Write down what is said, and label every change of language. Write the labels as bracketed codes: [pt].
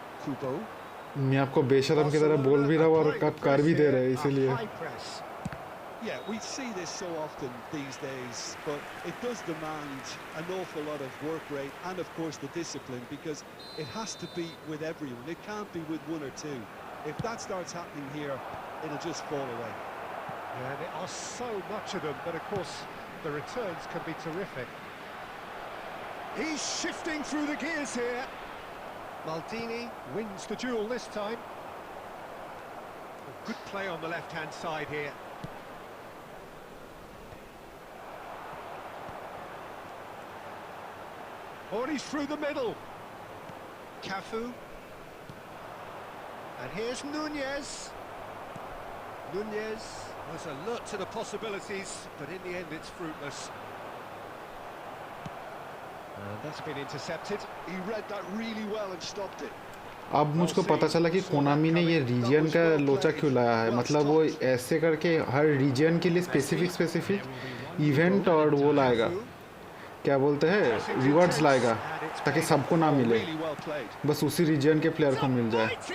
[hi] मैं आपको बेशरम की तरह बोल भी रहा हूँ और आप कर भी दे रहे हैं, इसीलिए। [en] Yeah, we see this so often these days, but it does demand an awful lot of work rate and, of course, the discipline, because it has to be with everyone. It can't be with one or two. If that starts happening here, it'll just fall away. Yeah, there are so much of them, but of course, the returns can be terrific. He's shifting through the gears here. Maldini wins the duel this time. Good play on the left-hand side here. Oh, and he's through the middle. Cafu. And here's Nunez. Nunez was alert to the possibilities, but in the end it's fruitless. And that's been intercepted. He read that really well and stopped it. [hi] अब मुझको पता चला कि Konami ने ये reason का लोचा क्यों लाया है। मतलब वो ऐसे करके हर रीजन के लिए स्पेसिफिक इवेंट और वो लाएगा, क्या बोलते हैं, रिवॉर्ड्स लाएगा, ताकि सबको ना मिले, बस उसी रीजन के प्लेयर को मिल जाए।